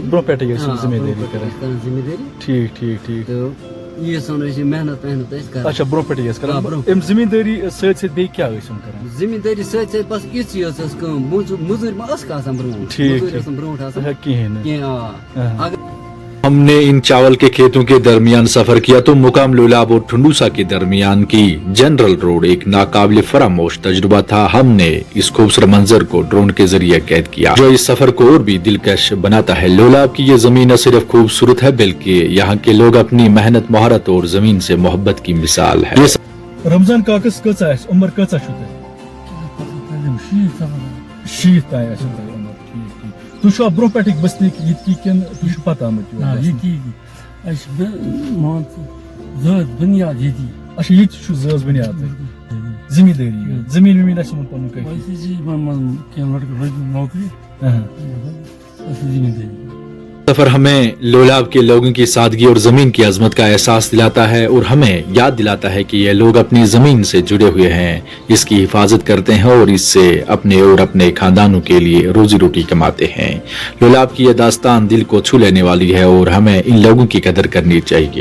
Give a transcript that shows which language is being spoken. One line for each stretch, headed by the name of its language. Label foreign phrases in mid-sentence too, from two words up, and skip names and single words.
Kashmiri: برونٛہہ پٮ۪ٹھے ٲسۍ یِم زٔمیٖندٲری کران۔ زٔمیٖندٲری ٹھیک ٹھیک ٹھیک تہٕ ییٖژ ٲسۍ یِم محنت ٲسۍ کران۔ اچھا برونٛہہ پٮ۪ٹھے ٲسۍ کران۔ برونٛہہ اَمہِ زٔمیٖندٲری سۭتۍ سۭتۍ بیٚیہِ کیٛاہ ٲسۍ یِم کران؟ زٔمیٖندٲری سۭتۍ سۭتۍ بس یِژٕے یٲژ ٲس کٲم، موٚزوٗرۍ ما ٲسکھ آسان برونٛٹھ؟ ٹھیک موٚزوٗرۍ ٲس نہٕ برونٛٹھ آسان اچھا کِہیٖنۍ نہٕ۔ کینٛہہ۔ اگر
Urdu: ہم نے ان چاول کے کھیتوں کے درمیان سفر کیا تو مقام لولاب اور ٹھنڈوسا کے درمیان کی جنرل روڈ ایک ناقابل فراموش تجربہ تھا۔ ہم نے اس خوبصورت منظر کو ڈرون کے ذریعے قید کیا جو اس سفر کو اور بھی دلکش بناتا ہے۔ لولاب کی یہ زمین نہ صرف خوبصورت ہے بلکہ یہاں کے لوگ اپنی محنت، مہارت اور زمین سے محبت کی مثال ہے۔
Kashmiri: رمضان کاکس کۭژاہ آسہِ عمر کۭژاہ چھُ تۄہہِ؟ 60 تانۍ آسہِ تۄہہِ عمر۔ ٹھیک ٹھیک تُہۍ چھُوا برونٛہہ پٮ۪ٹھٕے بسنٕکۍ ییٚتکی کِنہٕ تُہۍ چھِو پتہٕ آمٕتۍ یور بسنہِ؟ بنیاد ییٚتی۔ اچھا ییٚتہِ چھُ زٲژ بنیاد تۄہہِ؟ زٔمیٖندٲری زٔمیٖن ومیٖن آسہِ یِمن پنُن کٲفی؟ کینٛہہ لڑکہٕ لٔگۍ نوکری زٔمیٖندٲری۔
Urdu: سفر ہمیں لولاب کے لوگوں کی سادگی اور زمین کی عظمت کا احساس دلاتا ہے اور ہمیں یاد دلاتا ہے کہ یہ لوگ اپنی زمین سے جڑے ہوئے ہیں، اس کی حفاظت کرتے ہیں اور اس سے اپنے اور اپنے خاندانوں کے لیے روزی روٹی کماتے ہیں۔ لولاب کی یہ داستان دل کو چھو لینے والی ہے اور ہمیں ان لوگوں کی قدر کرنی چاہیے۔